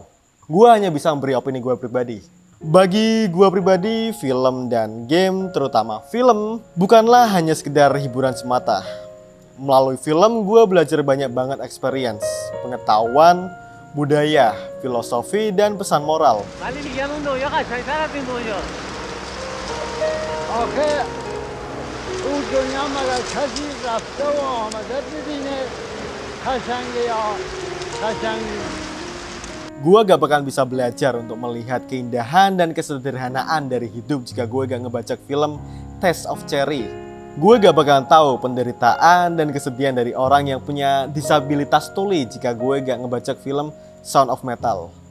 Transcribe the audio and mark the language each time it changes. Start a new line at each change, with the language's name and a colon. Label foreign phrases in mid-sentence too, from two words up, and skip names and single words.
Indonesian: Gua hanya bisa memberi opini gue pribadi. Bagi gue pribadi, film dan game, terutama film, bukanlah hanya sekedar hiburan semata. Melalui film, gue belajar banyak banget experience, pengetahuan, budaya, filosofi, dan pesan moral.
Persian: آخه او دنیا مگر کسی رفته و آمده ببینه قشنگه یا قشنگ.
Indonesian: Gue gak bakalan bisa belajar untuk melihat keindahan dan kesederhanaan dari hidup jika gue gak ngebaca film Taste of Cherry. Gue gak bakalan tahu penderitaan dan kesedihan dari orang yang punya disabilitas tuli jika gue gak ngebaca film Sound of Metal.